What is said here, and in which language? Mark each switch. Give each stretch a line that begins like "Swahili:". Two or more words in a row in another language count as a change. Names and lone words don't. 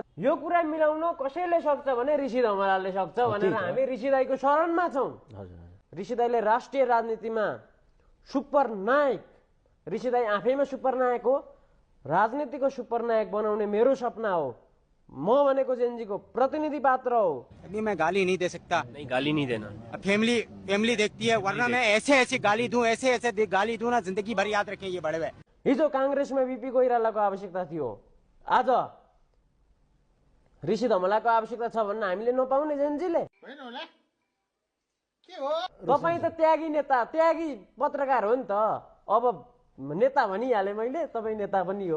Nepali: यो कुरा मिलाउन कसैले सक्छ भने ऋषि धमलाले सक्छ भनेर हामी ऋषि दाईको शरणमा छौँ। ऋषि दाईले राष्ट्रिय राजनीतिमा सुपर नायक, ऋषि दाई आफैमा सुपर नायक हो। राजनीतिको सुपर नायक बनाउने मेरो सपना हो। म भनेको जेनजीको प्रतिनिधि पात्र हो।
Hindi: अभी मैं गाली नहीं दे सकता। नहीं, गाली नहीं देना। फैमिली देखती है, वरना मैं ऐसे गाली दूं, ऐसे गाली दूं ना, जिंदगी भर याद रखें ये बड़े हुए।
Nepali: हिजो कांग्रेसमा बीपी कोइरालाको आवश्यकता थियो, आज ऋषि धमलाको आवश्यकता छ भन्न हामीले नपाउने जेनजीले। तपाईँ त त्यागी नेता, त्यागी पत्रकार हो नि त। अब नेता भनिहाले मैले, तपाईँ नेता पनि हो।